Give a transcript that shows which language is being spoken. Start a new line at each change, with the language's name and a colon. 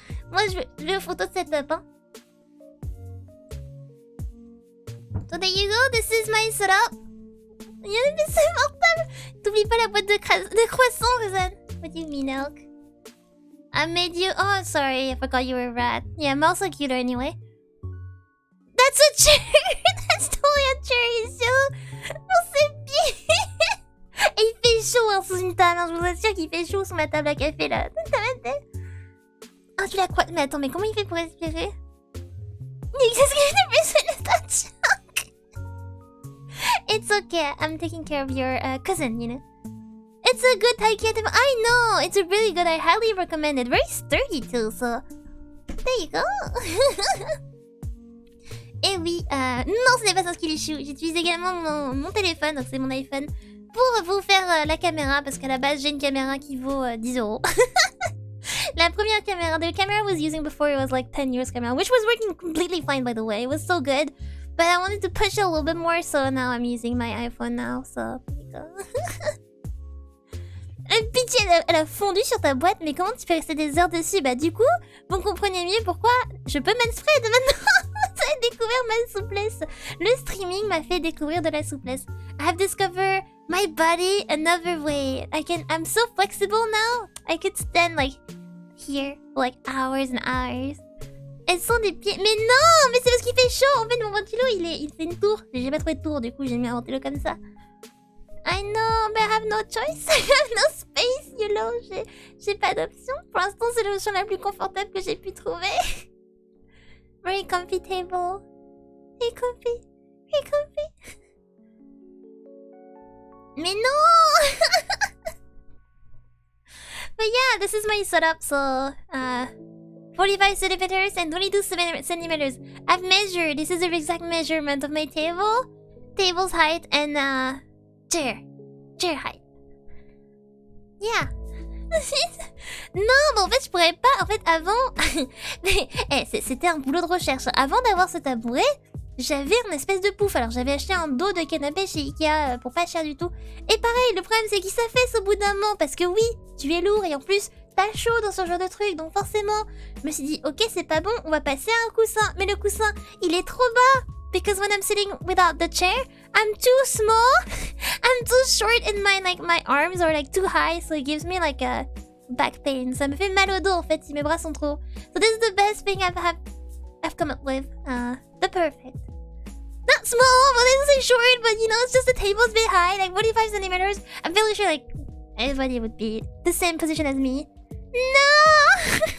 French: Moi, je veux une photo de setup, hein.
English: So there you go. This is my setup. Yeah,
French: mais c'est mortel. T'oublies pas la boîte de croissants, Rosanne.
English: What do you mean, Elk? I made you... Oh, sorry. I forgot you were a rat. Yeah, I'm also cuter anyway. That's a chair! That's totally a chair, ici.
French: Oh, c'est bien! Et il fait chaud hein, sous une table. Hein. Je vous assure qu'il fait chaud sous ma table à café, là. Ah, tu l'as quoi? Mais attends, mais comment il fait pour respirer? Qu'est-ce qu'il fait de chunk?
English: It's okay. I'm taking care of your cousin, you know. It's a good Taikya table. I know! It's a really good. I highly recommend it. Very sturdy too, so... There you go!
French: Et oui, non, ce n'est pas un skilly shoe. J'utilise également mon téléphone, donc c'est mon iPhone, pour vous faire la caméra, parce qu'à la base, j'ai une caméra qui vaut 10 €. La première caméra,
English: the camera I was using before, it was like 10 years camera, which was working completely fine, by the way. It was so good. But I wanted to push it a little bit more, so now I'm using my iPhone now, so there you go.
French: Pitié, elle a fondu sur ta boîte, mais comment tu peux rester des heures dessus? Bah du coup, vous comprenez mieux pourquoi je peux manspread maintenant. Ça a découvert ma souplesse. Le streaming m'a fait découvrir de la souplesse.
English: I have discovered my body another way. I'm so flexible now. I could stand like here for like hours and hours.
French: Elles sont des pieds. Mais non, mais c'est parce qu'il fait chaud. En fait, mon ventilo, il fait une tour. J'ai pas trouvé de tour, du coup, j'ai mis un ventilo comme ça.
English: I know, but I have no choice. I have no space, you know.
French: J'ai pas d'option. Pour l'instant, c'est l'option la plus confortable que j'ai pu trouver.
English: Very comfy table. Very comfy. Very comfy.
French: Mais non!
English: But yeah, this is my setup. So, 45 centimeters and 22 centimeters. I've measured. This is the exact measurement of my table. Table's height and chair height. Yeah.
French: Non, mais en fait, je pourrais pas. En fait, avant... mais, c'était un boulot de recherche. Avant d'avoir ce tabouret, j'avais une espèce de pouf. Alors, j'avais acheté un dos de canapé chez Ikea pour pas cher du tout. Et pareil, le problème, c'est qu'il s'affaisse au bout d'un moment. Parce que oui, tu es lourd et en plus, t'as chaud dans ce genre de truc. Donc forcément, je me suis dit, ok, c'est pas bon, on va passer à un coussin. Mais le coussin, il est trop bas.
English: Because when I'm sitting without the chair, I'm too small. I'm too short and my arms are like too high. So it gives me like a back pain.
French: Ça me fait mal au dos en fait si mes bras sont trop.
English: So this is the best thing I've come up with. The perfect. Not small, but it's so short, but you know, it's just the table's a bit high, like 45 centimeters. I'm fairly sure like everybody would be the same position as me. No!